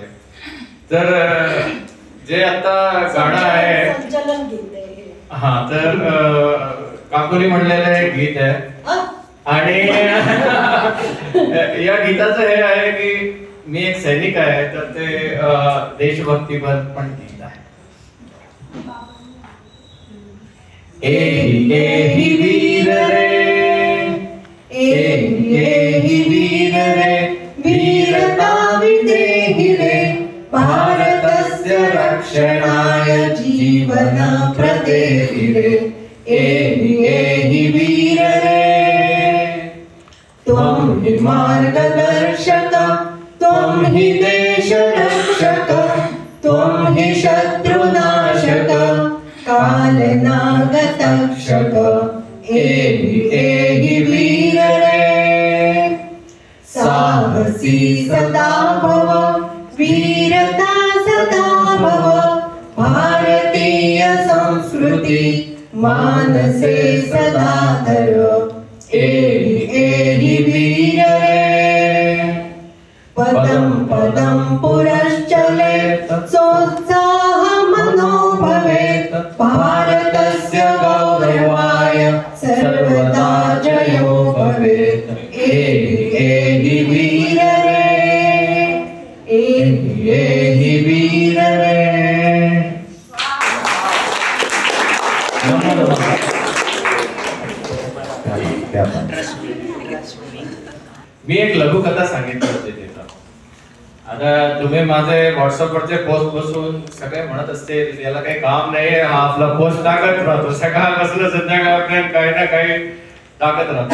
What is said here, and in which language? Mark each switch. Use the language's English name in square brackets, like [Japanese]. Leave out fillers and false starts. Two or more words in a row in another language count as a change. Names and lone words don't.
[Marathi] तर जे आता गाणं आहे हा, तर काकुनी म्हणलेलं एक गीत आहे आणि या गीताचं हे आहे की मी एक सैनिक आहे, तर ते देशभक्तीपर पण गीत आहे. [Sanskrit] एही एही वीर रे, एही एही वीर रे, वीरता विदेहि रे, भारतस्य रक्षणाय जीवन प्रदेहि रे. एहि एहि वीर रे, त्वं हि मार्गदर्शक, त्वं हि देश रक्षक, त्वं हि शत्रुनाशक, कालनाग तक्षक. एहि एहि वीर रे, साहसी सदा भव, वीरता सदा भव, भारतीय संस्कृती मानसे सदा धर. एहि एहि वीर रे, पदं पदं पुरश्चलेत्, सोत्साह मनो भवेत्, भारतस्य गौरवाय सर्वदा जयो भवेत्. एहि एहि वीर रे, एहि एहि वीर रे. [Marathi] मी एक लघुकथा सांगितली होती तिथं. आता तुम्ही माझे व्हॉट्सअपवरचे पोस्ट बसून सगळे म्हणत असतील याला काही काम नाही, हा आपला पोस्ट टाकत राहतो सकाळपासून संध्याकाळपर्यंत काही ना काही टाकत राहतो.